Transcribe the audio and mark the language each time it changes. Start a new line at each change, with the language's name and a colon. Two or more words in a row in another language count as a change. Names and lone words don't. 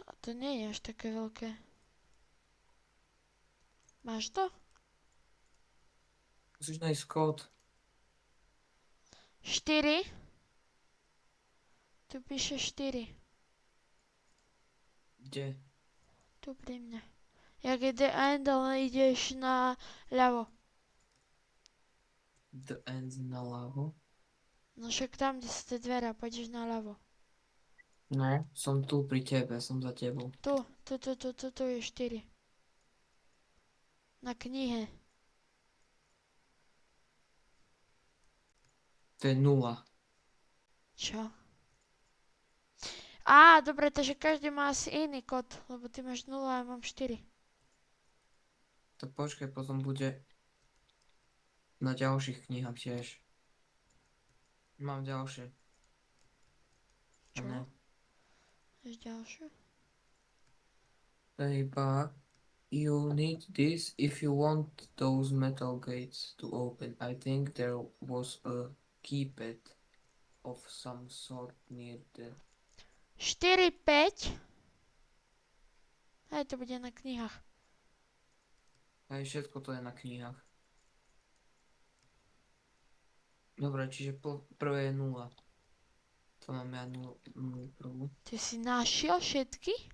Slovak: A to nie je až také veľké. Máš to? Musíš nájsť kód. 4. Tu píše 4. Kde? Tu pri mne. Jak je
English: the end,
Slovak: ale ideš na ľavo.
English: The end
Slovak: naľavo. No však tam, kde sú tie dvere, pôjdeš na ľavo. No, som tu pri tebe, som za tebou. Tu je 4. Na knihe. To je 0. Čo? Dobre, takže každý má asi iný kód, lebo ty máš 0 a ja mám 4. To počkaj, potom bude na ďalších knihách tiež. Mám ďalšie. Čo? Ne. Máš ďalšiu? To je iba
English: you need this if you want those metal gates to open. I think there was a keypad of some sort near the... 4, 5.
Slovak: Aj to bude na knihách. Aj všetko to je na knihách. Dobre, čiže prvé je 0. To mám ja 0 prvú. Ty si našiel všetky?